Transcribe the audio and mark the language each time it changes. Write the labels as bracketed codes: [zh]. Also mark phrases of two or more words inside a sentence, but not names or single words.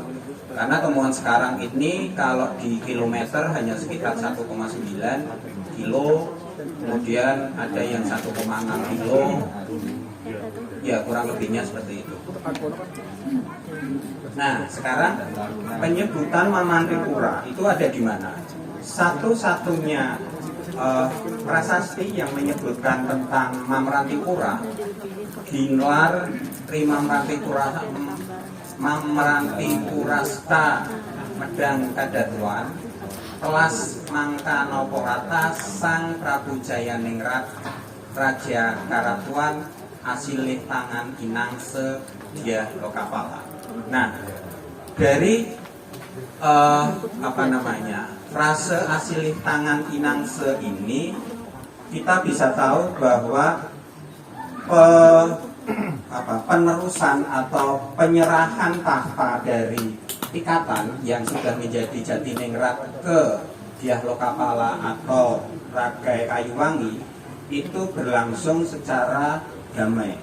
[id] Karena temuan sekarang ini kalau di kilometer hanya sekitar 1,9 kilo, kemudian ada yang 1,6 kilo, ya kurang lebihnya seperti itu. Nah, sekarang penyebutan Mamantipura itu ada di mana? [kaw] Satu-satunya prasasti yang menyebutkan tentang Mamrantipura, Ginlar Mamrantipurasta Medang Kadatuan Telas Mangkanoporata Sang Prabu Jayaningrat Raja Karatuan Asilih Tangan Inangse Dia Lokapala. [id] Nah, dari frase [kaw] asilih tangan inangse [id] ini kita bisa tahu bahwa penerusan atau penyerahan tahta dari ikatan yang sudah menjadi Jatiningrat ke Dyah Lokapala atau Ragai Kayuwangi itu berlangsung secara damai.